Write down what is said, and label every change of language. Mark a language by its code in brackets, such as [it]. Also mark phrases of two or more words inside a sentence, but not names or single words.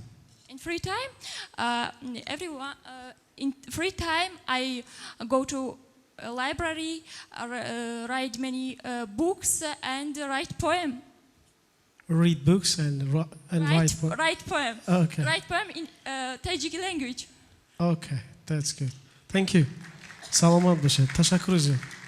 [en] In free time, in free time I go to a library, write many books and write poem. Read books and write poem. Write poem. Okay. Write poem in Tajik language. Okay, that's good. Thank you. [tg] Саломат бошед. Ташаккур зиёд.